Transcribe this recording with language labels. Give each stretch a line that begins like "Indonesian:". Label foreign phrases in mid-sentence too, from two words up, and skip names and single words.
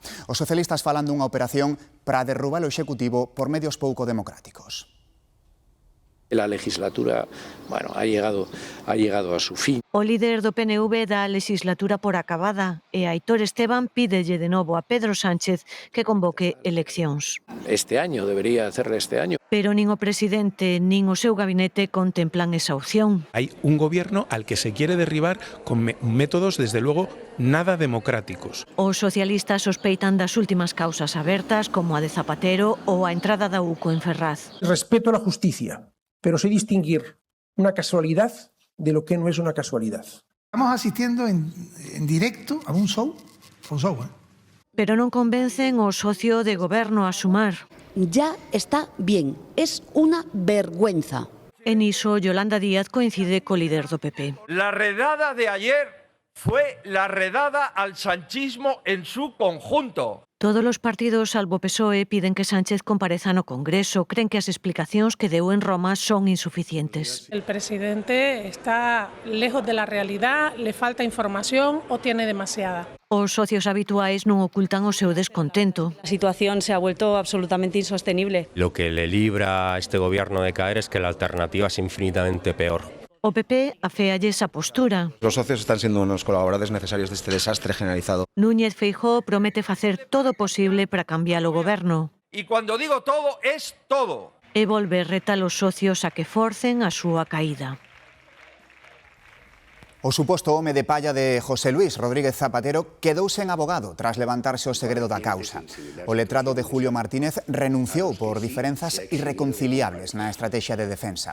Galician: Os socialistas falan dunha operación para derrubar o Executivo por medios pouco democráticos.
Spanish: La legislatura, ha llegado a su fin.
Galician: O líder do PNV dá a legislatura por acabada e Aitor Esteban pídelle de novo a Pedro Sánchez que convoque eleccións.
Spanish: Este año, debería hacerle este año.
Galician: Pero nin o presidente nin o seu gabinete contemplan esa opción.
Spanish: Hay un gobierno al que se quiere derribar con métodos, desde luego, nada democráticos.
Galician: Os socialistas sospeitan das últimas causas abertas, como a de Zapatero ou a entrada da UCO en Ferraz.
Spanish: Respeto a la justicia, pero sé distinguir una casualidad de lo que no es una casualidad. Estamos asistiendo en directo a un show,
Galician: Pero non convencen o socio de goberno a sumar.
Spanish: Ya está bien, es una vergüenza.
Galician: En iso, Yolanda Díaz coincide co líder do PP.
Spanish: La redada de ayer fue la redada al sanchismo en su conjunto.
Galician: Todos os partidos, salvo PSOE, piden que Sánchez compareza no Congreso. Creen que as explicacións que deu en Roma son insuficientes.
Spanish: El presidente está lejos de la realidad, le falta información o tiene demasiada.
Galician: Os socios habituais non ocultan o seu descontento.
Spanish: La situación se ha vuelto absolutamente insostenible. Lo que le libra a este gobierno de caer es que la alternativa es infinitamente peor.
Galician: O PP aféalle esa postura.
Spanish: Los socios están siendo unos colaboradores necesarios de este desastre generalizado.
Galician: Núñez Feijóo promete facer todo posible para cambiar o goberno.
Spanish: Y cuando digo todo, es todo.
Galician: E volver retar os socios a que forcen a súa caída. O suposto home de palla de José Luis Rodríguez Zapatero quedou sen abogado tras levantarse o segredo da causa. O letrado de Julio Martínez renunciou por diferenzas irreconciliables na estrategia de defensa.